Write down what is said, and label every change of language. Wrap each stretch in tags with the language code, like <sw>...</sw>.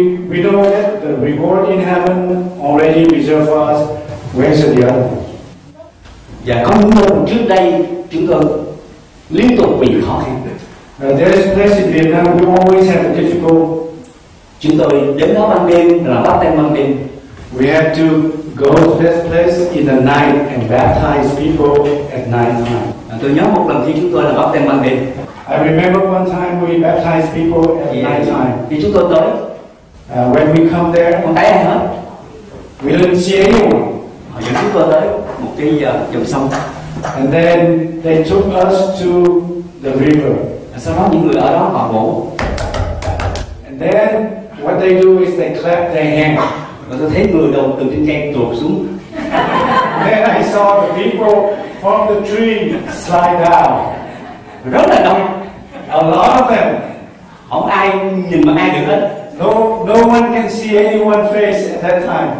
<en>We know that the reward in heaven already reserved for us. Where's the other one?</en> <vi>Và có những nơi trước đây chúng tôi liên tục bị khó khăn.</vi> <en>There is a place in Vietnam we always have a difficult.</en> <vi>Chúng tôi đến đó ban đêm là bắt tay ban đêm.</vi> <en>We have to go to that place in the night and baptize people at night time.</en> <vi>Tôi nhớ một lần khi chúng tôi là bắt tay ban đêm.</vi> <en>I remember one time we baptized people at night time.</en> <vi>Khi chúng tôi tới,</vi> <en>when we come there,</en> <vi>không thấy ai hết.</vi> <en>We didn't see anyone.</en> <vi>Họ dẫn chúng tôi tới một cái dòng sông.</vi> <en>And then they took us to the river.</en> <vi>Sau đó những người ở đó họ vỗ.</vi> <en>And then what they do is they clap their hands.</en> <vi>Và tôi thấy người đầu từ trên cây tuột xuống.</vi> <en>Then I saw the people from the tree slide down.</en> <vi>Rất là đông.</vi> <en>A lot of them.</en> <vi>Không ai nhìn mà ai được hết.</vi> <en>No one can see anyone's face at that time.</en>